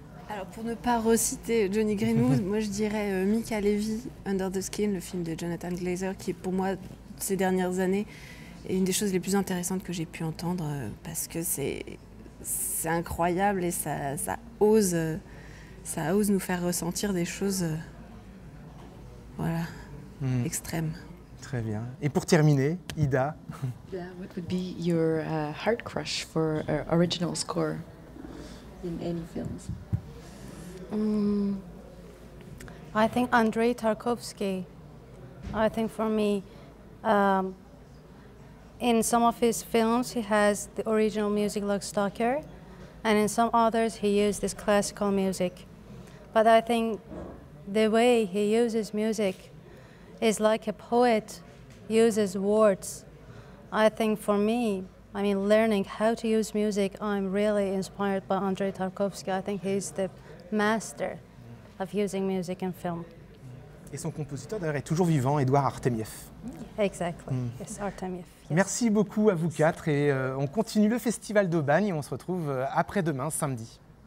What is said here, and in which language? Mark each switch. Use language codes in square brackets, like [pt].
[fr] Alors pour ne pas reciter Johnny Greenwood, moi je dirais Mika Levy, Under the Skin, le film de Jonathan Glazer, qui est pour moi ces dernières années est une des choses les plus intéressantes que j'ai pu entendre parce que c'est incroyable et ça ose nous faire ressentir des choses extrêmes. Très bien. Et pour terminer, Ida? [en] What would be your heart crush for original score in any films? I think Andrei Tarkovsky. I think for me, in some of his films, he has the original music like Stalker, and in some others, he used this classical music. But I think the way he uses music is like a poet uses words. I think for me, I mean, learning how to use music, I'm really inspired by Andrei Tarkovsky. I think he's the master of using music in film. [fr] Et son compositeur d'ailleurs est toujours vivant, Édouard Artemiev. [en] Exactly, yes, Artemiev. Yes. [fr] Merci beaucoup à vous quatre et on continue le festival d'Aubagne et on se retrouve après-demain, samedi.